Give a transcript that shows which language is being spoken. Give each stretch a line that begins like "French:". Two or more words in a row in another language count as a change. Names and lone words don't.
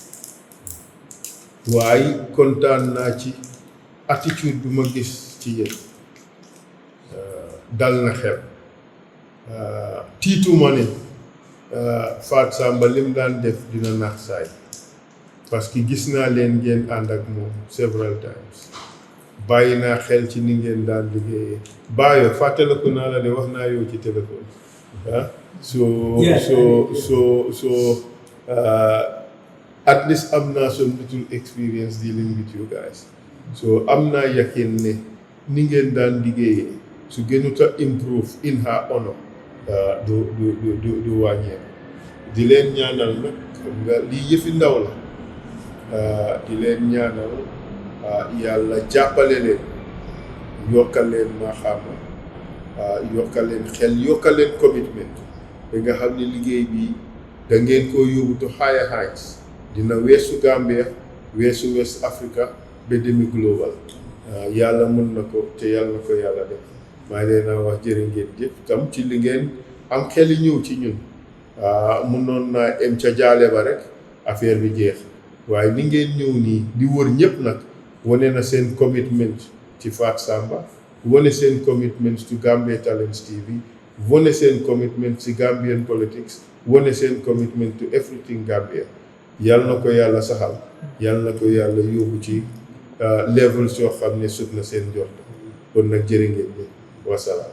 Wolof: waaye kontaan naa ci attitude bi ma gis ci yéen dal na xel tiituma ne Fatou Samba lim daan def dina nax saay parce que gis naa leen ngeen ànd ak moom
English: several times
Wolof: bàyyi naa xel ci ni ngeen daan liggéeyee bàyyi fàttaliku naa la de wax naa yow ci téléphone
English: so at least
Wolof: am naa
English: some little experience dealing with you guys so
Wolof: am naa yakin ne ni ngeen daan liggéeyee su gënut a
English: improve in her honor
Wolof: du wàññeeku di leen ñaanal nag xam nga lii yëfi ndaw la di leen ñaanal yàlla jàppale leen yokkal leen maxaama yokkal leen xel yokkal leen commitment ba nga xam ne liggéey bi da ngeen koo yóbbu
English: to higher heights
Wolof: dina weesu Gambia weesu West Africa ba demi global yàlla mën na ko te yàlla na ko yàlla def maa leen a wax jërë ngeen jëf tam ci li ngeen am xel yi ñëw ci ñun mënoon naa em ca jaale ba rek affaire bi jeex waaye li ngeen ñëw nii di wër ñëpp nag wane na seen commitment ci Fatou Samba wane seen
English: commitment to Gambia Talents TV
Wolof: wane seen commitment ci
English: Gambian politics
Wolof: wane seen
English: commitment to everything Gambia
Wolof: yàlla na ko yàlla saxal yàlla na ko yàlla yóbbu ci levels yoo xam ne sut na seen njort kon nag jërë ngeen jëf wasalaam